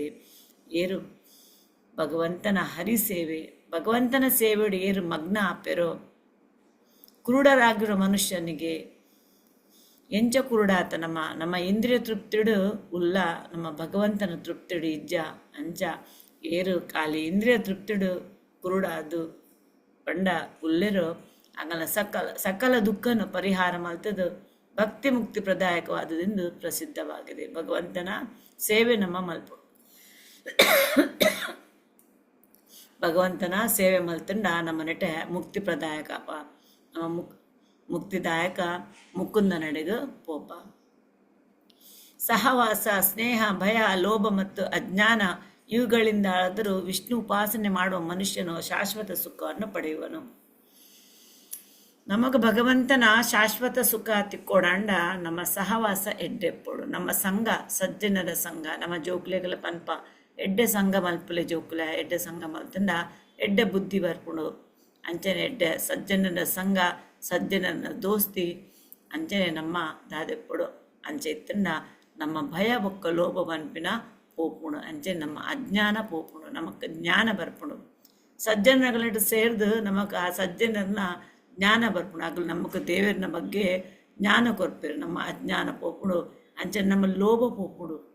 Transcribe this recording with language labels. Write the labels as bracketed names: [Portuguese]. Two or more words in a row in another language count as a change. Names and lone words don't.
[Tulu] ಏರು ಭಗವಂತನ ಹರಿಸೇವೆ ಭಗವಂತನ ಸೇವೆಡು ಏರು ಮಗ್ನ ಆಪೆರೋ [Kannada] ಕುರುಡರಾಗಿರೋ ಮನುಷ್ಯನಿಗೆ [Tulu] ಎಂಚ ಕುರುಡಾತ ನಮ್ಮ ಇಂದ್ರಿಯ ತೃಪ್ತಿಡು ಉಲ್ಲ ನಮ್ಮ ಭಗವಂತನ ತೃಪ್ತಿಡು ಇಜ್ಜ ಅಂಚ ಏರು ಖಾಲಿ ಇಂದ್ರಿಯ ತೃಪ್ತಿಡು ಕುರುಡಾದು ಪಂಡ ಉಲ್ಲೆರು ಆಗಲ ಸಕಲ ದುಃಖನ ಪರಿಹಾರ ಮಲ್ತದು [Kannada] ಭಕ್ತಿ ಮುಕ್ತಿ ಪ್ರದಾಯಕವಾದುದೆಂದು ಪ್ರಸಿದ್ಧವಾಗಿದೆ. [Tulu] ಭಗವಂತನ ಸೇವೆ ನಮ್ಮ ಮಲ್ಪ ಭಗವಂತನ ಸೇವೆ ಮಲ್ತಂಡ ನಮ್ಮ ನೆಟೆ ಮುಕ್ತಿ ಪ್ರದಾಯಕಪ್ಪ ನಮ್ಮ ಮುಕ್ತಿದಾಯಕ ಮುಕುಂದ ನಡೆಗ ಪೋಪ. [Kannada] ಸಹವಾಸ ಸ್ನೇಹ ಭಯ ಲೋಭ ಮತ್ತು ಅಜ್ಞಾನ ಇವುಗಳಿಂದಾದರೂ ವಿಷ್ಣು ಉಪಾಸನೆ ಮಾಡುವ ಮನುಷ್ಯನು ಶಾಶ್ವತ ಸುಖವನ್ನು ಪಡೆಯುವನು. [Tulu] ನಮಗ ಭಗವಂತನ ಶಾಶ್ವತ ಸುಖ ತಿಕ್ಕೋಡಾಂಡ ನಮ್ಮ ಸಹವಾಸ ಎಡ್ಡೆಪ್ಪೋಡು ನಮ್ಮ ಸಂಘ ಸಜ್ಜನರ ಸಂಘ ನಮ್ಮ ಜೋಕ್ಲೆಗಳ ಪನ್ಪ ಎಡ್ಡೆ ಸಂಘ ಮಲ್ಪಲೆ ಜೋಕ್ಲೆ ಎಡ್ಡೆ ಸಂಘ ಮಲ್ತಂಡ ಎಡ್ಡೆ ಬುದ್ಧಿ ಬರ್ಪುಡು ಅಂಚನೆ ಎಡ್ಡೆ ಸಜ್ಜನರ ಸಂಘ ಸಜ್ಜನರ ದೋಸ್ತಿ ಅಂಚನೆ ನಮ್ಮ ದಾದೆಪ್ಪಡು ಅಂಚೆ ಇತ್ತಂಡ ನಮ್ಮ ಭಯ ಬೊಕ್ಕ ಲೋಭ ಪನ್ಪಿನ ಪೋಪುಣು ಅಂಚೆ ನಮ್ಮ ಅಜ್ಞಾನ ಪೋಪುಣು ನಮಕ್ ಜ್ಞಾನ ಬರ್ಪುಣು ಸಜ್ಜನಗಳಿಟ್ಟು ಸೇರಿದು ನಮಕ್ ಆ ಸಜ್ಜನರನ್ನ ಜ್ಞಾನ ಬರ್ಪುಣು ಆಗಲು ನಮಕ್ ದೇವರನ ಬಗ್ಗೆ ಜ್ಞಾನ ಕೊರ್ಪೇರು ನಮ್ಮ ಅಜ್ಞಾನ ಪೋಪುಣು ಅಂಚೆ ನಮ್ಮ ಲೋಭ ಪೋಪುಡು